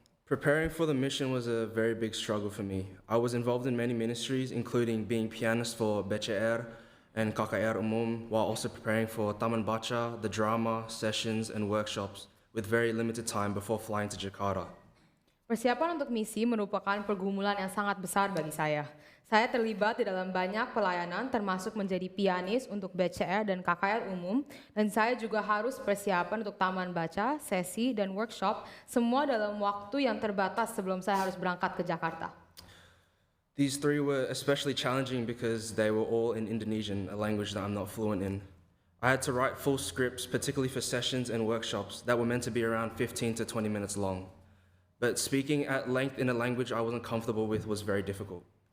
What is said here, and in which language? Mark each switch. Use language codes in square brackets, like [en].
[en] Preparing for the mission was a very big struggle for me. I was involved in many ministries, including being pianist for BCR and KKR Umum, while also preparing for Taman Baca, the drama, sessions, and workshops, with very limited time before flying to Jakarta. [id] Persiapan untuk misi merupakan pergumulan yang sangat besar bagi saya. Saya terlibat di dalam banyak pelayanan termasuk menjadi pianis untuk BCR dan KKR umum, dan saya juga harus persiapan untuk taman baca, sesi, dan workshop, semua dalam waktu yang terbatas sebelum saya harus berangkat ke Jakarta. [en] These three were especially challenging because they were all in Indonesian, a language that I'm not fluent in. I had to write full scripts, particularly for sessions and workshops that were meant to be around 15 to 20 minutes long. But speaking at length in a language I wasn't comfortable with was very difficult.